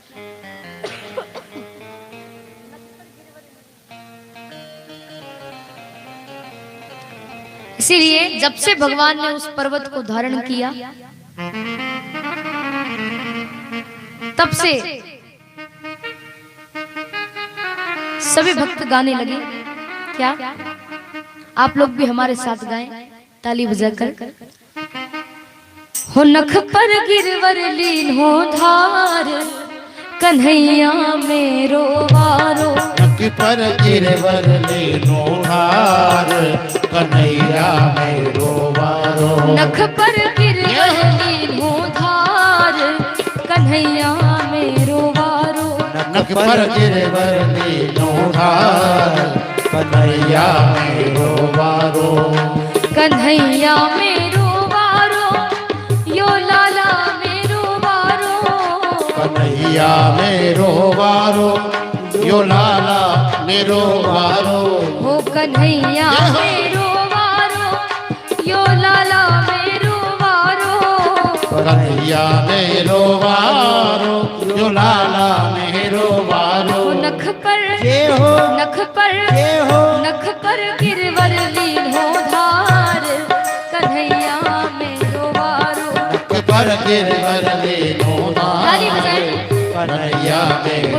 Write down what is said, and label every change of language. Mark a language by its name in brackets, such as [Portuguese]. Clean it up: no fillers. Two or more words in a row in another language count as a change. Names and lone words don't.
[Hindi] इसीलिए जब से भगवान ने उस पर्वत को धारण किया, तब से सभी भक्त गाने लगे। क्या आप लोग भी हमारे साथ गाएं ताली बजाकर। [Braj] हो नख पर गिरवर लीन हो धार, कन्हैया मेरो वारो। नख पर गिरवर लीन हो धार, कन्हैया मेरो वारो। नख पर गिरवर लीन हो धार, कन्हैया मेरो वारो। नख पर गिरवर लीन हो धार, कन्हैया मेरो वारो। कन्हैया मेरो वारो, यो लाला मेरो वारो। कन्हैया मेरो वारो, यो लाला मेरो वारो। हो कन्हैया मेरो वारो, यो लाला मेरो वारो। कन्हैया मेरो वारो, यो लाला मेरो वारो। नख पर नख पर नख पर गिरवर लीन हो धार, कन्हैया मेरो वारो। नख पर गिरवर लीन हो धार, [Hindi] ताली बजाएं। [Braj] कन्हैया मेरो।